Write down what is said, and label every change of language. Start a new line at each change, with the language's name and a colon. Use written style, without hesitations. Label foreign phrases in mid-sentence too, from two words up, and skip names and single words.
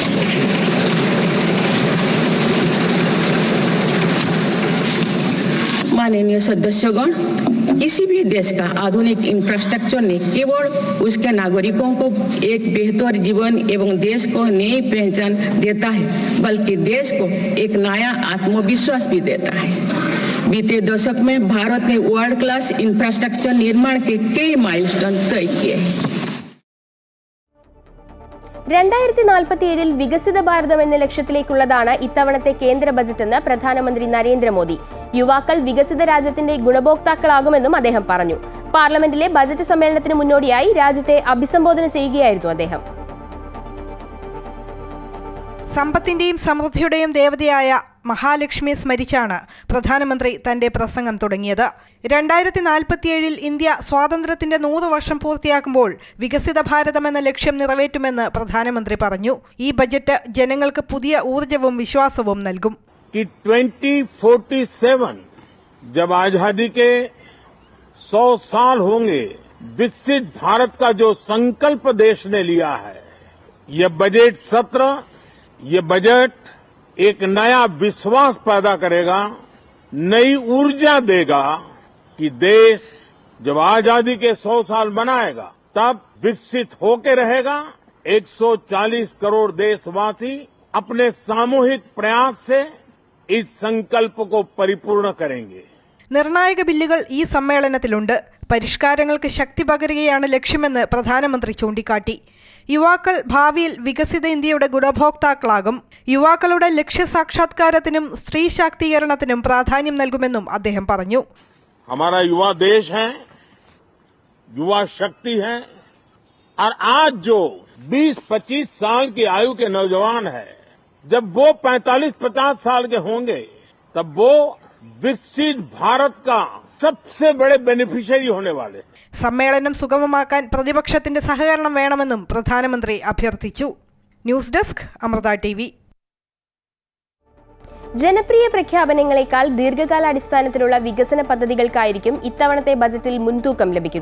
Hindi: माननीय सदस्यगण, किसी भी देश का आधुनिक इंफ्रास्ट्रक्चर ने केवल उसके नागरिकों को एक बेहतर जीवन एवं देश को नई पहचान देता है, बल्कि देश को एक नया आत्मविश्वास भी देता है. बीते दशक में भारत ने
English: world class infrastructure
Hindi: निर्माण के कई माइलस्टोन तय किए हैं.
Malayalam: 2047-ൽ വികസിത ഭാരതം എന്ന ലക്ഷ്യത്തിലേക്കുള്ളതാണ് ഇത്തവണത്തെ കേന്ദ്ര ബജറ്റെന്ന് പ്രധാനമന്ത്രി നരേന്ദ്രമോദി. യുവാക്കൾ വികസിത രാജ്യത്തിന്റെ ഗുണഭോക്താക്കളാകുമെന്നും അദ്ദേഹം പറഞ്ഞു. പാർലമെന്റിലെ ബജറ്റ് സമ്മേളനത്തിന് മുന്നോടിയായി രാജ്യത്തെ അഭിസംബോധന ചെയ്യുകയായിരുന്നു അദ്ദേഹം. സമ്പത്തിന്റെയും സമൃദ്ധിയുടെയും ദേവതയായ മഹാലക്ഷ്മിയെ സ്മരിച്ചാണ് പ്രധാനമന്ത്രി തന്റെ പ്രസംഗം തുടങ്ങിയത്. 2047-ൽ ഇന്ത്യ സ്വാതന്ത്ര്യത്തിന്റെ 100 വർഷം പൂർത്തിയാക്കുമ്പോൾ വികസിത ഭാരതം എന്ന ലക്ഷ്യം നിറവേറ്റുമെന്ന് പ്രധാനമന്ത്രി പറഞ്ഞു. ഈ ബജറ്റ് ജനങ്ങൾക്ക് പുതിയ ഊർജവും വിശ്വാസവും നൽകും.
Hindi: 2047 जब आजादी के 100 साल होंगे, विकसित भारत का जो संकल्प देश ने लिया है, ये बजट सत्र, ये बजट एक नया विश्वास पैदा करेगा, नई ऊर्जा देगा कि देश जब आजादी के 100 साल मनाएगा तब विकसित होके रहेगा. 140 करोड़ देशवासी अपने सामूहिक प्रयास से इस संकल्प को परिपूर्ण करेंगे.
Malayalam: നിർണായക ബില്ലുകൾ ഈ സമ്മേളനത്തിലുണ്ട്. പരിഷ്കാരങ്ങൾക്ക് ശക്തി പകരുകയാണ് ലക്ഷ്യമെന്ന് പ്രധാനമന്ത്രി ചൂണ്ടിക്കാട്ടി. യുവാക്കൾ ഭാവിയിൽ വികസിത ഇന്ത്യയുടെ ഗുണഭോക്താക്കളാകും. യുവാക്കളുടെ ലക്ഷ്യസാക്ഷാത്കാരത്തിനും സ്ത്രീ ശാക്തീകരണത്തിനും പ്രാധാന്യം നൽകുമെന്നും അദ്ദേഹം പറഞ്ഞു.
Hindi: हमारा युवा देश है, युवा शक्ति है, और आज जो 20-25 साल की आयु के नौजवान है, जब वो 45-50 साल के होंगे तब वो विकसित भारत का सबसे बड़े बेनिफिशियरी होने वाले।
Malayalam: സമ്മേളനം സുഗമമാക്കാൻ പ്രതിപക്ഷത്തിന്റെ സഹകരണം വേണമെന്നും പ്രധാനമന്ത്രി അഭ്യർത്ഥിച്ചു.
English: News Desk
Malayalam: അമൃത TV. ജനപ്രിയ പ്രഖ്യാപനങ്ങളെക്കാൾ ദീർഘകാലാടിസ്ഥാനത്തിലുള്ള വികസന പദ്ധതികൾക്കായിരിക്കും ഇത്തവണത്തെ ബജറ്റിൽ മുൻതൂക്കം ലഭിക്കുക.